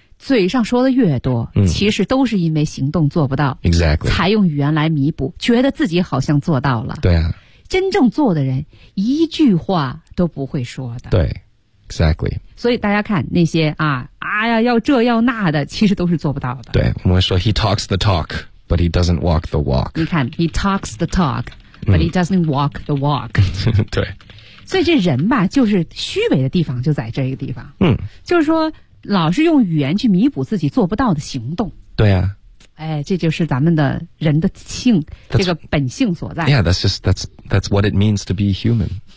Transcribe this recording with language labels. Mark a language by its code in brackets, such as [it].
[zh] 嘴上说的越多，其实都是因为行动做不到。 [en] Exactly， [zh] 才用语言来弥补，觉得自己好像做到了。对啊，真正做的人一句话都不会说的。对 ，Exactly。所以大家看那些啊，哎呀，要这要那的，其实都是做不到的。对，我们说 [en] He talks the talk， but he doesn't walk the walk。 [zh] 你看 [en] ，He talks the talk， but he doesn't walk the walk。 [zh] 对。所以这人吧就是虚伪的地方就在这个地方就是说老是用语言去弥补自己做不到的行动对啊哎，这就是咱们的人的性这个本性所在 [en] Yeah, that's just that's what it means to be human